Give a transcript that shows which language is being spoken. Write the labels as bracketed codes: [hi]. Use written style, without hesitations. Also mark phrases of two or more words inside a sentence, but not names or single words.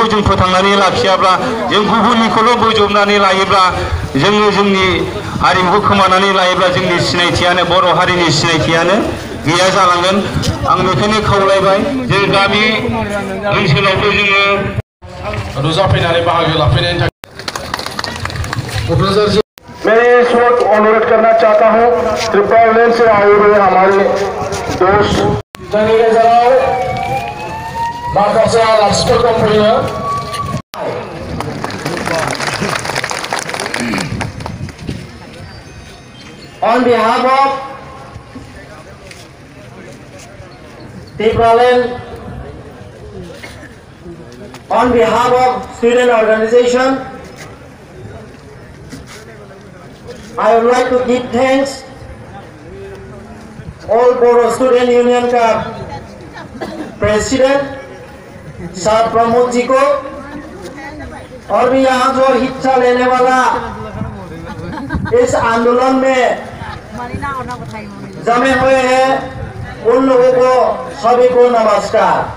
[brx] जों फोथांनानै लाखियाब्ला जों गुबुननिखौल' बोजबनानै लायोब्ला जोङो जोंनि हारिमुखौ खोमानानै लायोब्ला जोंनि सिनायथियानो बर' हारिनि सिनायथियानो गैया जालांगोन आं बेखायनो खावलायबाय जे गामि ओनसोलावबो जोङो नुजाफैनानै बाहागो लाफैनायनि थाखाय क'क्राझार [hi] मैं इस वक्त अनुरोध करना चाहता हूँ त्रिपुरालैंड से आए हुए हमारे दोस्त [brx] जोंनि गेजेराव माखासे आलासिफोर दंफैयो [en] On behalf of Tripuраलैंड, on behalf of student organization, I would like to give thanks [hi] all Bodo Student Union का प्रेसिडेंट सर प्रमोद जी को और भी यहाँ जो हिस्सा लेने वाला इस आंदोलन में जमे हुए हैं उन लोगों को सभी को नमस्कार।